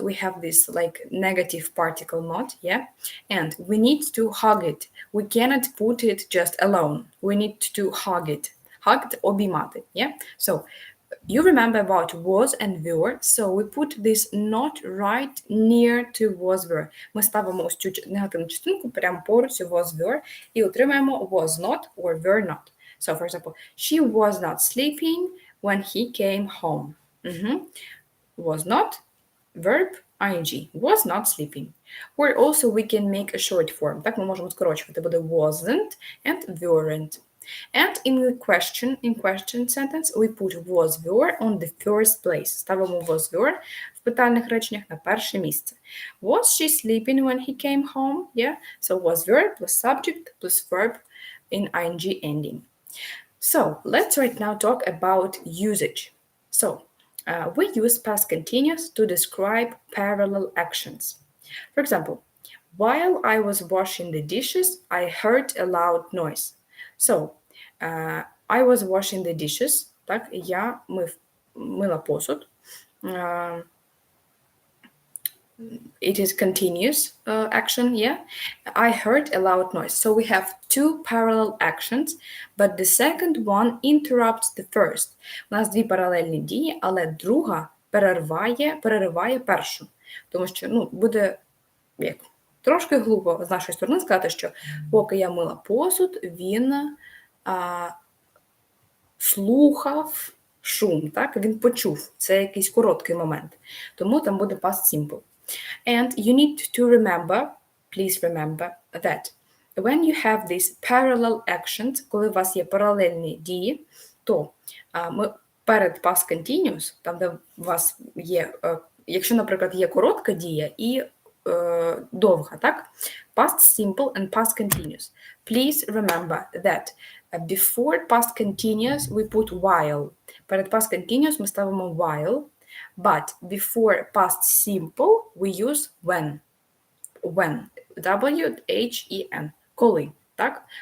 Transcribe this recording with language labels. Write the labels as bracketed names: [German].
[English] We have this like negative particle not, yeah? And we need to hug it. We cannot put it just alone. We need to hug it. Hugged обіймати, yeah? So you remember about was and were, so we put this not right near to was were. [Ukrainian] Ми ставимо ось цю негативну частинку прямо поруч was were і отримаємо was not or were not. [English] So, for example, she was not sleeping when he came home. Was not, verb, ing. Was not sleeping. Or also we can make a short form. [Ukrainian] Так ми можемо скорочувати. Буде [English] wasn't and weren't. And in question sentence, we put was were on the first place. [Ukrainian] Ставимо was were в питальних реченнях на перше місце. [English] Was she sleeping when he came home? Yeah. So was were plus subject plus verb in ing ending. So let's right now talk about usage. So we use past continuous to describe parallel actions. For example, while I was washing the dishes, I heard a loud noise. So, I was washing the dishes, [Ukrainian] так, я мила посуд. [English] It is continuous action, yeah. I heard a loud noise. So we have two parallel actions, but the second one interrupts the first. [Ukrainian] У нас дві паралельні дії, але друга перериває першу. Тому що, буде як трошки глупо з нашої сторони сказати, що поки я мила посуд, він слухав шум, так? Він почув. Це якийсь короткий момент. Тому там буде past simple. [English] And you need to remember, please remember that when you have these parallel actions, [Ukrainian] коли у вас є паралельні дії, то ми перед past continuous, там де у вас є, якщо, наприклад, є коротка дія і довга, так? [English] Past simple and past continuous. Please remember that before past continuous we put while. [Ukrainian] Перед past continuous ми ставимо while, [English] but before past simple we use when. When. W-H-E-N. [Ukrainian] Коли. Так?